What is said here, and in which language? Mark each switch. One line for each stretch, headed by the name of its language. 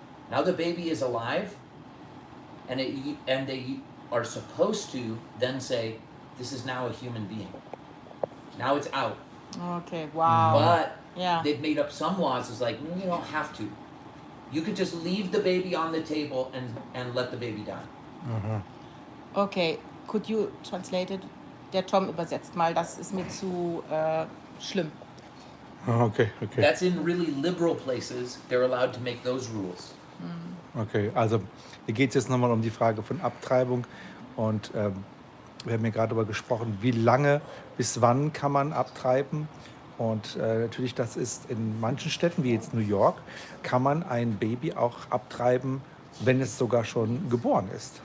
English: Now the baby is alive, and they are supposed to then say, this is now a human being. Now it's out. Okay, wow. But Yeah. they've made up some laws. It's like, you don't have to. You could just leave the baby on the table and let the baby die. Okay, could you translate it?
German: Der Tom übersetzt mal, das ist mir zu schlimm.
English: Okay. That's in really liberal places. They're allowed to make those rules.
German: Okay, also hier geht es jetzt nochmal um die Frage von Abtreibung und wir haben ja gerade darüber gesprochen, wie lange, bis wann kann man abtreiben und natürlich das ist in manchen Städten, wie jetzt New York, kann man ein Baby auch abtreiben, wenn es sogar schon geboren ist.